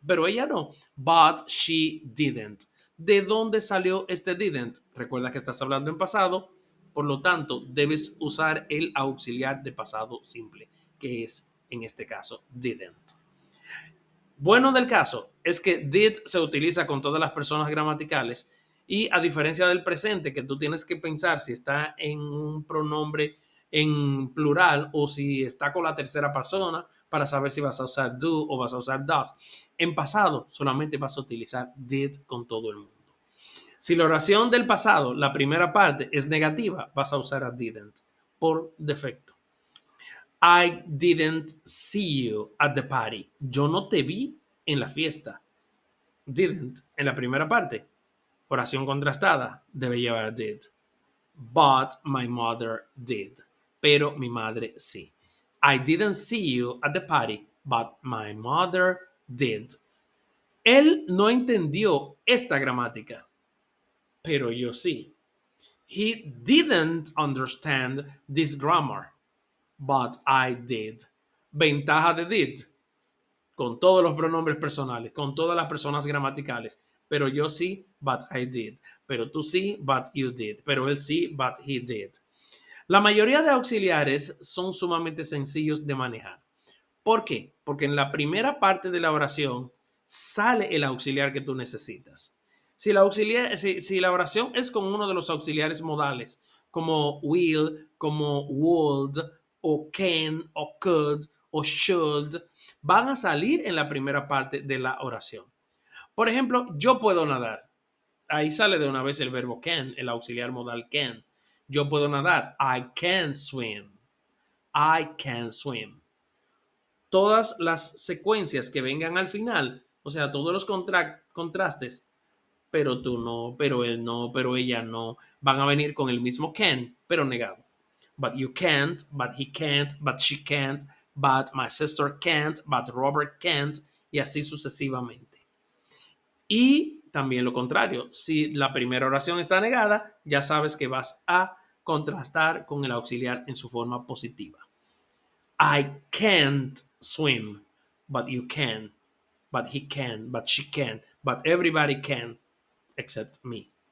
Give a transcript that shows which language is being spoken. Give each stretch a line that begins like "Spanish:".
Spanish: Pero ella no,
English: but she didn't.
Spanish: ¿De dónde salió este didn't? Recuerda que estás hablando en pasado, por lo tanto, debes usar el auxiliar de pasado simple, que es, en este caso, didn't. Bueno del caso es que did se utiliza con todas las personas gramaticales y a diferencia del presente, que tú tienes que pensar si está en un pronombre en plural o si está con la tercera persona para saber si vas a usar do o vas a usar does. En pasado solamente vas a utilizar did con todo el mundo. Si la oración del pasado, la primera parte, es negativa, vas a usar a didn't por defecto.
English: I didn't see you at the party.
Spanish: Yo no te vi en la fiesta. Didn't en la primera parte. Oración contrastada debe llevar did.
English: But my mother did.
Spanish: Pero mi madre sí.
English: I didn't see you at the party, but my mother did.
Spanish: Él no entendió esta gramática, pero yo sí.
English: He didn't understand this grammar, but I did.
Spanish: Ventaja de did, con todos los pronombres personales, con todas las personas gramaticales. Pero yo sí,
English: but I did.
Spanish: Pero tú sí,
English: but you did.
Spanish: Pero él sí,
English: but he did.
Spanish: La mayoría de auxiliares son sumamente sencillos de manejar. ¿Por qué? Porque en la primera parte de la oración sale el auxiliar que tú necesitas. Si la oración es con uno de los auxiliares modales, como will, como would, o can, o could, o should, van a salir en la primera parte de la oración. Por ejemplo, yo puedo nadar. Ahí sale de una vez el verbo can, el auxiliar modal can. Yo puedo nadar.
English: I can swim. I can swim.
Spanish: Todas las secuencias que vengan al final, o sea, todos los contrastes, pero tú no, pero él no, pero ella no, van a venir con el mismo can, pero negado.
English: But you can't, but he can't, but she can't, but my sister can't, but Robert can't,
Spanish: y así sucesivamente. Y también lo contrario, si la primera oración está negada, ya sabes que vas a contrastar con el auxiliar en su forma positiva.
English: I can't swim, but you can, but he can, but she can, but everybody can, except me.